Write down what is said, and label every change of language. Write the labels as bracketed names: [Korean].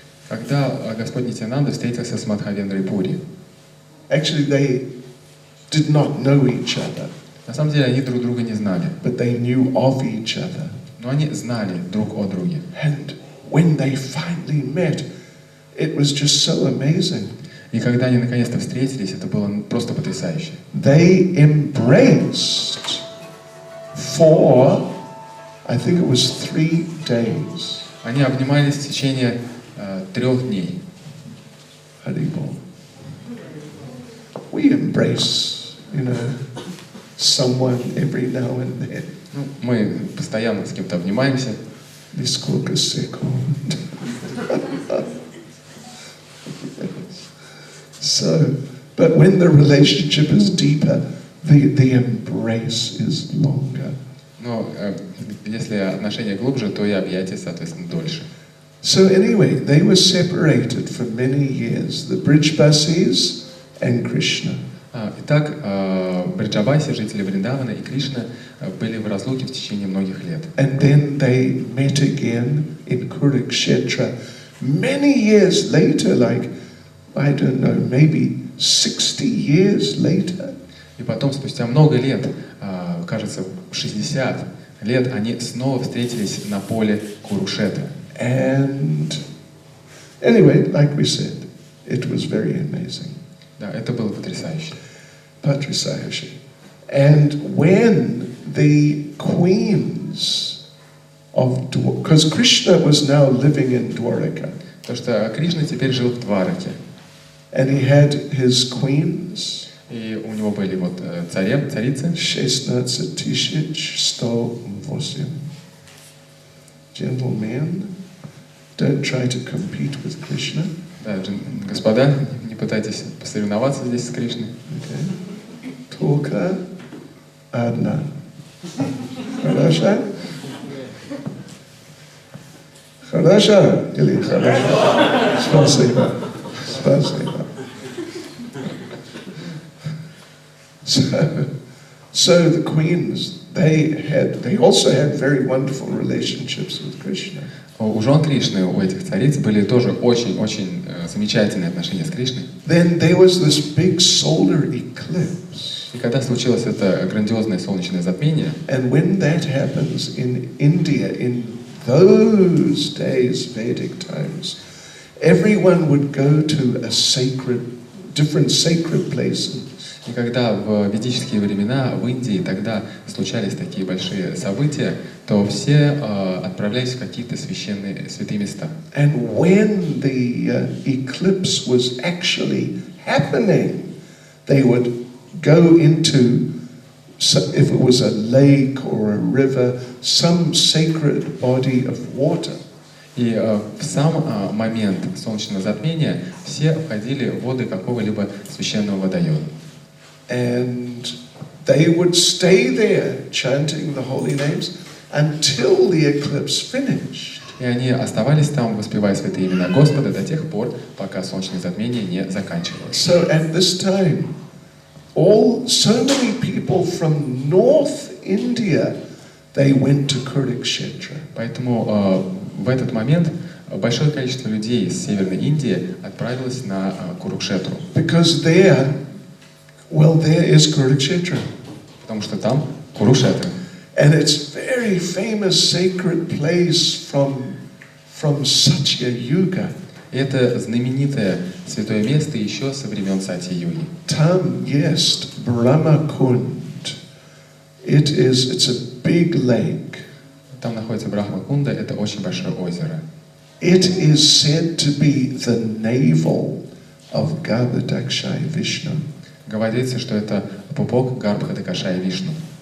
[Russian] Когда Господь Нитьянанда встретился с Мадхавендрой Пури, [English] Actually, they did not know each other, [Russian] на самом деле они друг друга не знали, [English] but they knew of each other. [Russian] но они знали друг о друге. [English] And when they finally met, it was just so amazing. [Russian] И когда они наконец-то встретились, это было просто потрясающе. [English] They embraced for, I think it was 3 days. [Russian] Они обнимались в течение 3 дней. Haribol. [English] We embrace, someone every now and then. [Russian] Ну, мы постоянно с кем-то обнимаемся. Нисколько секунд. [English] So, but when the relationship is deeper, the embrace is longer. [Russian] Но если отношения глубже, то и объятия, соответственно, дольше. [English] So anyway, they were separated for many years, the Brijbasis and Krishna. [Russian] Итак, Бриджабаси, жители Вриндавана и Кришна были в разлуке в течение многих лет. [English] And then they met again in Kurukshetra many years later, like, I don't know, maybe 60 years later. [Russian] И потом, спустя много лет, кажется, 60 лет, они снова встретились на поле Курушетра. [English] And anyway, like we said, it was very amazing. [Russian] Да, это было потрясающе. Patrisayashi. [English] And when the queens of because Krishna was now living in Dwaraka. [Russian] Потому что Кришна теперь жил в Двараке. [English] And he had his queens. [Russian] И у него были вот царицы. 16,108. [English] Gentlemen, don't try to compete with Krishna. [Russian] Да, господа, не пытайтесь посоревноваться здесь с Кришной. Okay. Только одна. Хорошо? Хорошо или хорошо? Спасибо. Спасибо. [English] So the queens, they also had very wonderful relationships with Krishna. [Russian] У жен Кришны, у этих цариц были тоже очень-очень замечательные отношения с Кришной. [English] Then there was this big solar eclipse. [Russian] И когда случилось это грандиозное солнечное затмение, [English] And when that happens in India, in those days, Vedic times, everyone would go to different sacred places. [Russian] и когда в ведические времена в Индии тогда случались такие большие события, то все отправлялись в какие-то святые места. [English] And when the eclipse was actually happening, they would go into, if it was a lake or a river, some sacred body of water. [Russian] И в сам момент солнечного затмения все входили в воды какого-либо священного водоема. [English] And they would stay there chanting the holy names until the eclipse finished. [Russian] И они оставались там, воспевая святые имена Господа до тех пор, пока солнечное затмение не заканчивалось. [English] So at this time, so many people from North India, they went to Kurukshetra. [Russian] Поэтому в этот момент большое количество людей из Северной Индии отправилось на Курукшетру. [English] Because there is Kurukshetra. [Russian] Потому что там Курукшетра. [English] And it's very famous sacred place from Satya Yuga. [Russian] И это знаменитое святое место еще со времен Сатья-юги. [Polish] Tam jest [English] Brahmakund. It's a big lake. [Russian] Там находится Брахма-кунда, это очень большое озеро. [English] It is said to be the navel of Garbhodakshaya Vishnu. [Russian] Говорится, что это пупок Гарбхадакашая Вишну.